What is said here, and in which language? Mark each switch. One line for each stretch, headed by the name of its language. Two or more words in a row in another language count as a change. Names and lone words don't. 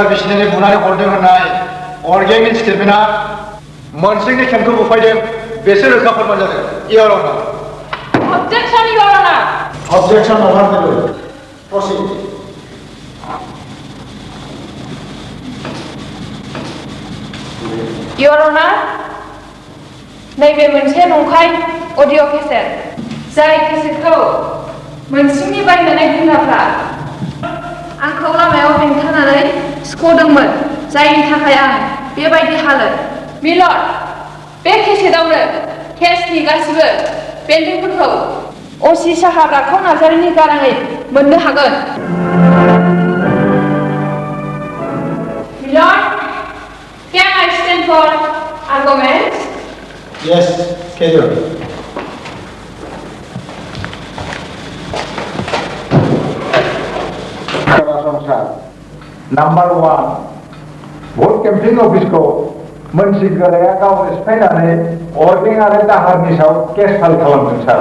Bodo: बिसिनानै बुनानै हरदों होननाय अर्गेंनि स्टेटमेन्टआ मोनसेनि खेमखौ बुफायदों बेसो रोखा फोरमान जादों
English: Your Honor. Objection, Your Honor. Objection overruled. Proceed. Your Honor,
Bodo: नैबे मोनसे नंखाय अडिअ केसेट जाय केसेटखौ मोनसिंनि बायनानै बुंग्राफ्रा आंखौ लामायाव बेंथानानै सिख'दोंमोन जायनि थाखाय आं बेबायदि हालोद मिलर्ड बे केसेटआवनो केसनि गासिबो बेन्दोंफोरखौ असि साहा राखाव नार्जारिनि गाराङै मोननो हागोन।
English: Milord, can I stand for arguments? Yes, schedule.
Bodo: सरासनस्रा नाम्बार 1 भट केम्पिं अफिसखौ मोनसे गोराया गावनो सिफायनानै अर्गें आरो दाहारनि सायाव केस फाइल खालामदों सार।